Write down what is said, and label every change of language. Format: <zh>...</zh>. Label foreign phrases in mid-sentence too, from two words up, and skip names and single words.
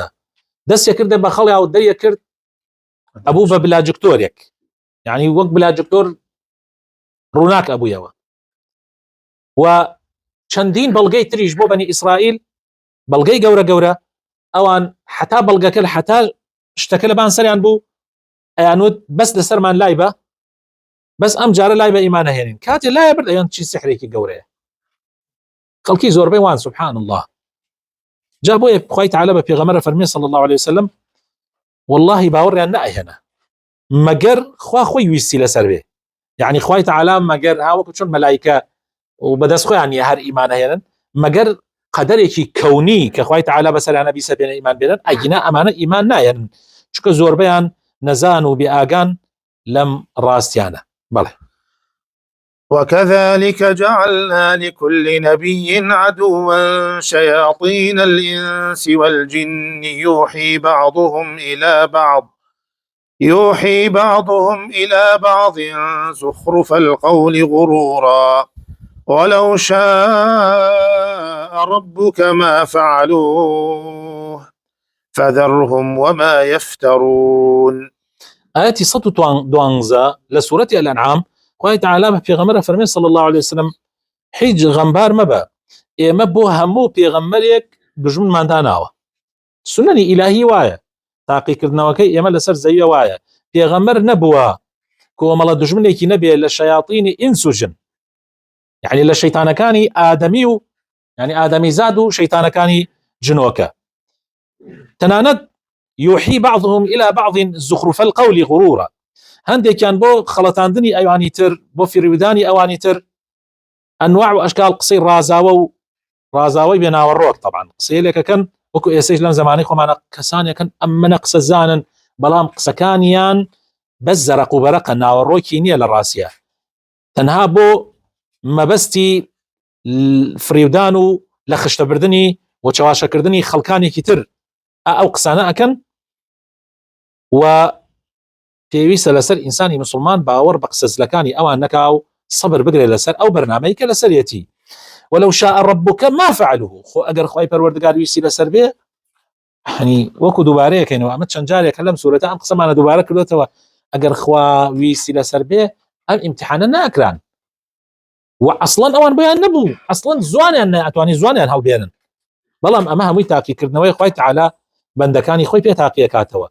<ckb>دەستێک کردە بە خەڵیا و دەریە کرد ئەبوو بە بلاجکتۆرێک، یعنی وەک بلاجکتۆر ڕووناک ئەبوویەوە، و چەندین بەڵگەی تریش بۆ بەنی ئیسرائیل، بەڵگەی گەورە ئەوان حتا بەڵگەکە حتا شتەکە لە بان سەریان بوو ئەیانوت بەس لەسەرمان لای بە، بەس ئەم جارە لای بە ئیمان نەهێنین، کاتێ لایە برد ئەیان چی سحرێکی گەورەیە. خەڵکی زۆربەی وان</ckb> <ar>سبحان الله.</ar> <ckb>جا بۆیە خوای تعالی بە پێغەمبەر فەرمێ</ckb> <ar>صلی الله عليه وسلم</ar> <ckb>والله باوەڕیان نەئەهێنا مەگەر خوا خۆی ویستی لەسەر بێ، یعنی خوای تعالی مەگەر هاوەکو چۆن مەلایکە و بەدەست خۆیان نیە هەر ئیمان هێنن، مەگەر قەدەرێکی کەونی کە خوای تعالی بەسەریانە بیسە بێنە ئیمان بێنن، ئەگینا ئەمانە ئیمان نایەن چونکە زۆربەیان نەزان و بێئاگان لەم ڕاستیانە. بەڵێ</ckb> <ar>وكذلك جعلنا لكل نبي عدوا شياطين الإنس والجن يوحي بعضهم إلى بعض زخرف القول غرورا ولو شاء ربك ما فعلوه فذرهم وما يفترون. آياتي 112 لسورة الأنعام</ar> <ckb>خوای تعالی بە پێغەمبەر فەرمێ</ckb> <ar>صلی الله عليه وسلم</ar> <ckb>هیچ غەمبار مەبە، ئێمە بۆ هەموو پێغەمبەرێک دژمنمان داناوە. سنەنی ئیلاهی وایە، تاقیکردنەوەکەی ئێمە لەسەر زەویە وایە، پێغەمبەر نەبووە کۆمەڵە دژمنێکی نەبێ لە شەیاطینی ئینس و ژن، یعنی لە شەیتانەکانی ئادەمی و یعنی ئادەمی زاد و شەیتانەکانی جنۆکە.</ckb> <ar>تەنانەت یوحی بعضهم إلى بعض زخرف القول غرورا،</ar> <ckb>هەندێکیان بۆ خەڵەتاندنی ئەوانی تر، بۆ فریودانی ئەوانی تر ئەنواع و ئەشکال قسەی ڕازاوە و ڕازاوەی بێناوەڕۆک. طبعا قسەیەکەکەن وەکو ئێسەش لەم زمانەی خۆمانە کەسانێکن ئەممەنە قسە زانن، بەڵام قسەکانیان بەس زەرق و بەرەقە، ناوەڕۆکی نییە لە ڕاستیە، تەنها بۆ مەبەستی فریودان و لە خشتەبردننی و چاواشەکردنی خەڵکانێکی تر ئەو قسانە ئەکەن. و پێویستە لەسەر ئینسانی مسلمان باوەڕ بە قسەزلەکانی ئەوان نەکا و سەبر بگرێت لەسەر ئەو بەرنامەی کە لەسەرەتی.</ckb> <ar>ولو شاء ربك ما فعلوه،</ar> <ckb>خۆ ئەگەر خوای پەروەردگار ویستی لەسەر بێ، هەنی وەکو دووبارەیەکەینەوە، ئەمە چەند جارێکە لەم سوورەتە ئەم قسەمانە دووبارە کردوێتەوە، ئەگەر خوا ویستی لەسەر بێ ئەم ئیمتیحانە ناکران و ئەسڵەن ئەوان بۆیان نەبوو، ئەسڵەن زوانیان نەئەتوانی زوانیان هەڵبێنن، بەڵام ئەمە هەمووی تاقیکردنەوەی خوای تەعالا بەندەکانی خۆی پێ تاقیەکاتەوە.</ckb>